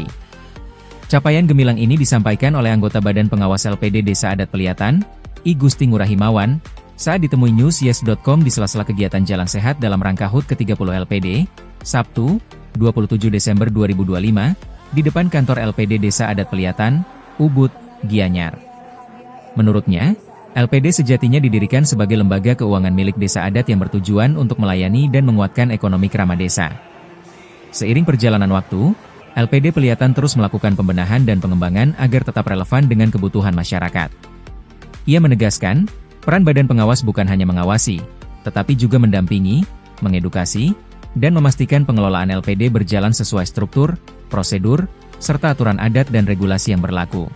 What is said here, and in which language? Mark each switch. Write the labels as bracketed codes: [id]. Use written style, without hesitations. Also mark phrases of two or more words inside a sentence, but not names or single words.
[id] Capaian gemilang ini disampaikan oleh anggota Badan Pengawas LPD Desa Adat Peliyatan, I Gusti Ngurah Himawan, saat ditemui newsyes.com di sela-sela kegiatan Jalan Sehat dalam rangka HUT ke-30 LPD, Sabtu, 27 Desember 2025, di depan kantor LPD Desa Adat Peliyatan, Ubud, Gianyar. Menurutnya, LPD sejatinya didirikan sebagai lembaga keuangan milik desa adat yang bertujuan untuk melayani dan menguatkan ekonomi kerama desa. Seiring perjalanan waktu, LPD Peliyatan terus melakukan pembenahan dan pengembangan agar tetap relevan dengan kebutuhan masyarakat. Ia menegaskan, peran Badan Pengawas bukan hanya mengawasi, tetapi juga mendampingi, mengedukasi, dan memastikan pengelolaan LPD berjalan sesuai struktur, prosedur, serta aturan adat dan regulasi yang berlaku.